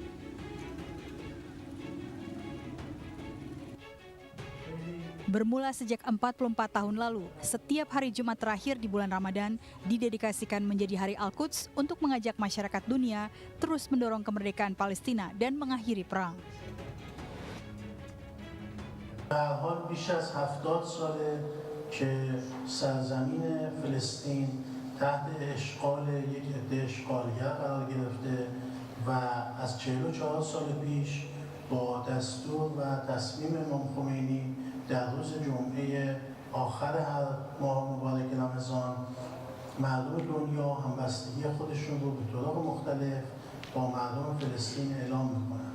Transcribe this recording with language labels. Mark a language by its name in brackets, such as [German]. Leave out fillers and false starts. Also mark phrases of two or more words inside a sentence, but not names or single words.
[Indonesian] Bermula sejak 44 tahun lalu, setiap hari Jumat terakhir di bulan Ramadan didedikasikan menjadi Hari Al-Quds untuk mengajak masyarakat dunia terus mendorong kemerdekaan Palestina dan mengakhiri perang. [Persian] به هر حال بیش از 70 ساله که سرزمین فلسطین تحت اشغال یک عده اشغالگر قرار گرفته و از 44 سال پیش با دستور و تصمیم امام خمینی در روز جمعه آخر هر ماه مبارک رمضان مردم دنیا همبستگی خودشون رو به طرق مختلف با مردم فلسطین اعلام میکنن.